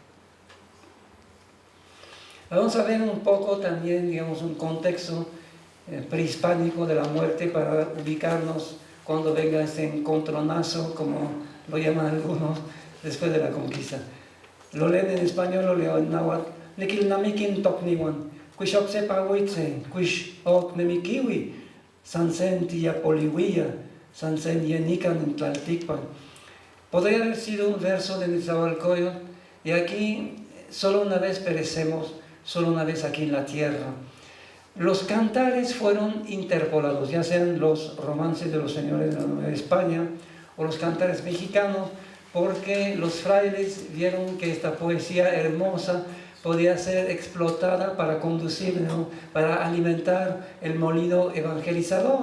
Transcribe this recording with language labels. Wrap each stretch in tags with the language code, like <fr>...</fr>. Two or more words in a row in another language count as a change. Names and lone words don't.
<es>Vamos a ver un poco también, digamos, un contexto prehispánico de la muerte para ubicarnos cuando venga este encontronazo, como lo llaman algunos, después de la conquista. Lo leen en español, lo leo en náhuatl.</es> <nci>Niquilnamiquin tocniwan, cuixoc sepahuitze, cuix oc nemiquiwi, sansen tiyapolihuia, sansen yenican en Tlalticpan.</nci> <es>Podría haber sido un verso de Nezahualcóyotl, y aquí solo una vez perecemos, solo una vez aquí en la tierra. Los cantares fueron interpolados, ya sean los romances de los señores de la Nueva España o los cantares mexicanos, porque los frailes vieron que esta poesía hermosa podía ser explotada para conducir, ¿no?, para alimentar el molino evangelizador.</es>